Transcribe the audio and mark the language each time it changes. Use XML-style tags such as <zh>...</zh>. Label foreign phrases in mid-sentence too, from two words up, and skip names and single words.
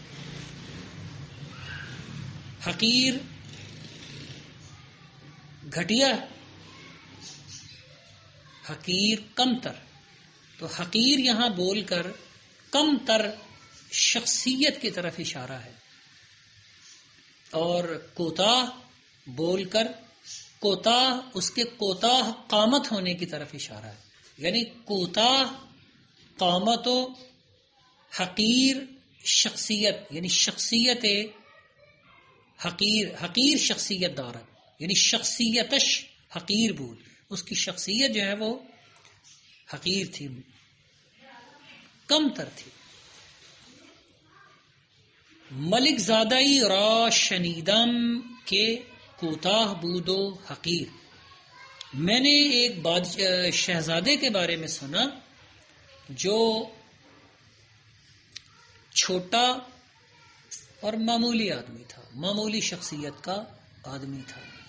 <ur>حقیر گھٹیا، حقیر کم تر. تو حقیر یہاں بول کر کم تر شخصیت کی طرف اشارہ ہے، اور کوتاہ بول کر کوتاہ اس کے کوتاہ قامت ہونے کی طرف اشارہ ہے.</ur> <fa>یعنی کوتاہ قامت و حقیر شخصیت، یعنی شخصیت حقیر شخصیت دارت، یعنی شخصیتش حقیر بود.</fa> <ur>اس کی شخصیت جو ہے وہ حقیر تھی، کم تر تھی.</ur> <fa>ملک زادائی را شنیدم کے کوتاہ بودو حقیر.</fa> <ur>میں نے ایک شہزادے کے بارے میں سنا جو چھوٹا اور معمولی آدمی تھا، معمولی شخصیت کا آدمی تھا.</ur>